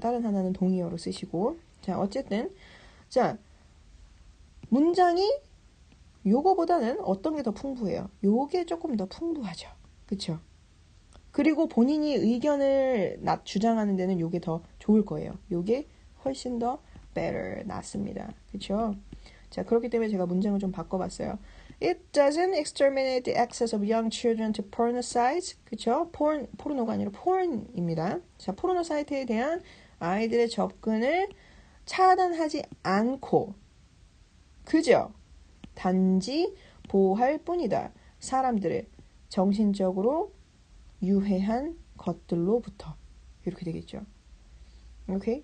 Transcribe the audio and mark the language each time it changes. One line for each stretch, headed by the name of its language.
Korean: 다른 하나는 동의어로 쓰시고. 자, 어쨌든 자, 문장이 요거보다는 어떤 게 더 풍부해요? 요게 조금 더 풍부하죠. 그쵸? 그리고 본인이 의견을 주장하는 데는 요게 더 좋을 거예요. 요게 훨씬 더 better, 낫습니다. 그쵸? 자, 그렇기 때문에 제가 문장을 좀 바꿔봤어요.
English: It doesn't exterminate the access of young children to porno sites.
Korean: 그쵸? 포르노가 아니라 porn입니다. 자, 포르노 사이트에 대한 아이들의 접근을 차단하지 않고 그저 단지 보호할 뿐이다. 사람들을 정신적으로 유해한 것들로부터 이렇게 되겠죠. 오케이?